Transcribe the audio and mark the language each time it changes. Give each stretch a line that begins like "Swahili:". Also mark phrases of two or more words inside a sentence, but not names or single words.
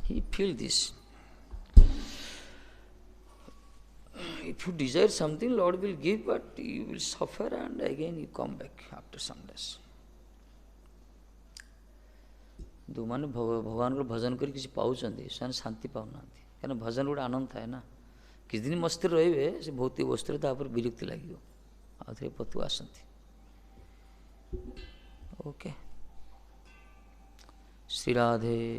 English: feel this. If you desire something, Lord will give, but you will suffer and again you come back after some days.
Odia: ଯେଉଁମାନେ ଭଗବାନଙ୍କର ଭଜନ କରି କିଛି ପାଉଛନ୍ତି ସେମାନେ ଶାନ୍ତି ପାଉନାହାନ୍ତି, କାରଣ ଭଜନ ଗୋଟେ ଆନନ୍ଦ ଥାଏ ନା। କିଛି ଦିନ ମସ୍ତିରେ ରହିବେ, ସେ ଭୌତିକ ବସ୍ତୁରେ ତାପରେ ବିରକ୍ତି ଲାଗିବ, ଆଉ ଥରେ ପତୁ ଆସନ୍ତି। ଓକେ, ଶ୍ରୀ ରାଧେ।